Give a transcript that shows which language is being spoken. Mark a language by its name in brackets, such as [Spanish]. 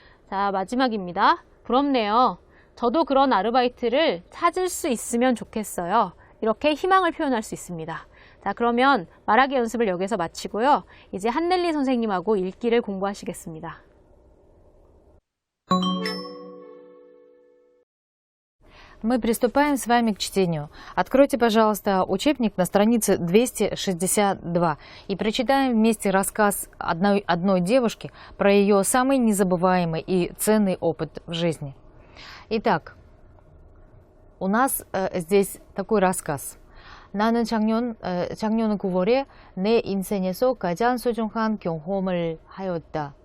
[Korean] 자, 마지막입니다. 부럽네요. 저도 그런 아르바이트를 찾을 수 있으면 좋겠어요. 이렇게 희망을 표현할 수 있습니다. 자, 그러면 말하기 연습을 여기서 마치고요. 이제 한넬리 선생님하고 읽기를 공부하시겠습니다. [Russian] Мы приступаем с вами к чтению. Откройте, пожалуйста, учебник на странице 262 и прочитаем вместе рассказ одной девушки про ее самый незабываемый и ценный опыт в жизни. Итак, у нас здесь такой рассказ. [Korean] 나는 작년 9월에 내 인생에서 가장 소중한 경험을 하였다.